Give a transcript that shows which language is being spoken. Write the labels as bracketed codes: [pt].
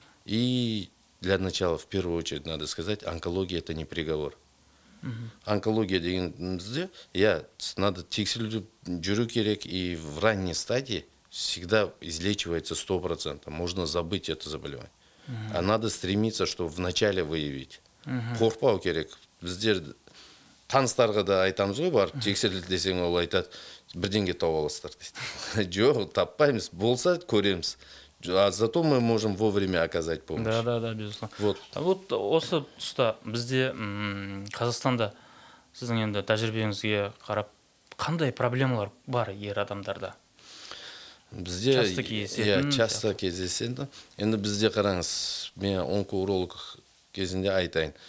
[ru] И для начала, в первую очередь, надо сказать, онкология – это не приговор. Онкология [kk] дегенде, [ru] надо [kk] тексеріліп жүру керек, [ru] и в ранней стадии всегда излечивается 100%. Можно забыть это заболевание. А надо стремиться, чтобы вначале выявить. [kk] Қорқпау керек. Біздер таныстарға да айтамыз ғой, барып тексерілді десең, ол айтады, бірдеңе тауып аласыздар дейді. Жоқ, таппаймыз, болса көреміз. [ru] А зато мы можем вовремя оказать помощь. Да, безусловно. [kk] Вот осы тұста бізде Қазақстанда сіздің енді тәжірибеңізге қарап қандай проблемалар бар ер адамдарда? Бізде [ru] часто [kk] кездеседі. Енді бізде қараңыз, мен онкоуролог кезінде айтайын.